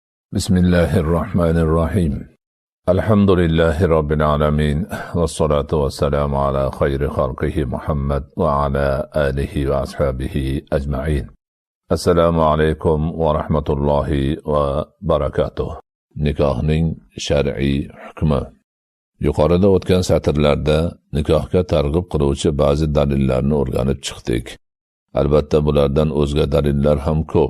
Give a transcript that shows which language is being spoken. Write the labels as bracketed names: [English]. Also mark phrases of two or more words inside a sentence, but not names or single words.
[Arabic] بسم الله الرحمن الرحيم. الحمد لله رب العالمين. والصلاة والسلام على خير خلقه محمد وعلى آله وأصحابه أجمعين. السلام عليكم ورحمة الله وبركاته. [Uzbek] Nikohning shar'iy hukmi. Yuqorida o'tgan satrlarda nikohga targ'ib qiluvchi ba'zi dalillarni o'rganib chiqdik. Albatta bulardan o'zga dalillar ham ko'p.